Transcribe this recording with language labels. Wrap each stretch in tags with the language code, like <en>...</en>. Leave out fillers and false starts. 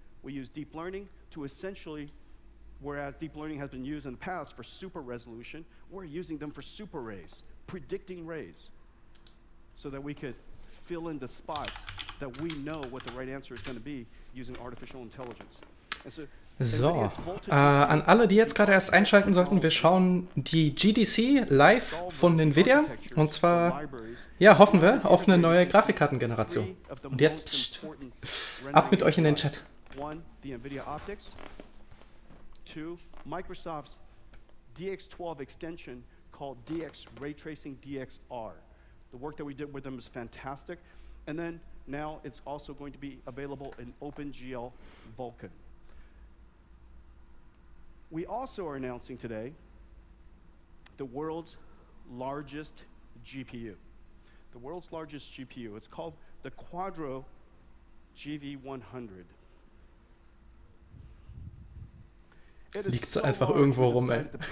<en>We use deep learning to essentially, whereas deep learning has been used in the past for super resolution, we're using them for super rays, predicting rays, so that we could fill in the spots that we know what the right answer is going to be using artificial intelligence.</en> <de>So, an alle, die jetzt gerade erst einschalten sollten, wir schauen die GTC live von Nvidia. Und zwar, ja, hoffen wir auf eine neue Grafikkartengeneration. Und jetzt, pst, ab mit euch in den Chat.</de> <en>One, the Nvidia optics. Two, Microsoft's DX12 extension called DX Ray Tracing DXR. The work that we did with them is fantastic. And then now it's also going to be available in OpenGL Vulkan. We also are announcing today the world's largest GPU. The world's largest GPU. It's called the Quadro GV100.</en> <de>Liegt einfach irgendwo rum, ey.</de>